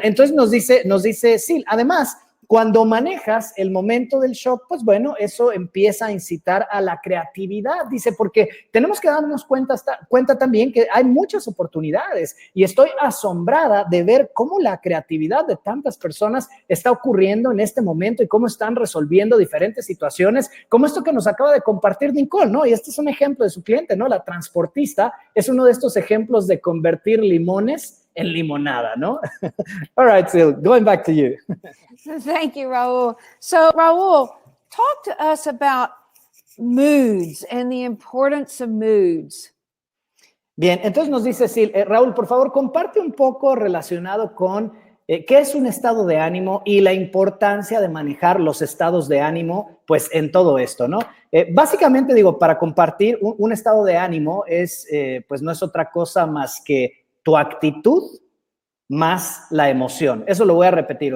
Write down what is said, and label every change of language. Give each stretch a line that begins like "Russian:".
Spanish: Entonces nos dice Sil, además, cuando manejas el momento del shock, pues bueno, eso empieza a incitar a la creatividad, dice, porque tenemos que darnos cuenta también que hay muchas oportunidades y estoy asombrada de ver cómo la creatividad de tantas personas está ocurriendo en este momento y cómo están resolviendo diferentes situaciones, como esto que nos acaba de compartir Nicole, ¿no? Y este es un ejemplo de su cliente, ¿no? La transportista es uno de estos ejemplos de convertir limones en limonada, ¿no?
English: All right, Sil, going back to you. Thank you, Raúl. So, Raúl, talk to us about moods and the importance of moods.
Spanish: Bien, entonces nos dice Sil, Raúl, por favor, comparte un poco relacionado con qué es un estado de ánimo y la importancia de manejar los estados de ánimo, pues, en todo esto, ¿no? Básicamente, digo, para compartir un estado de ánimo es, pues, no es otra cosa más que tu actitud más la emoción. Eso lo voy a repetir.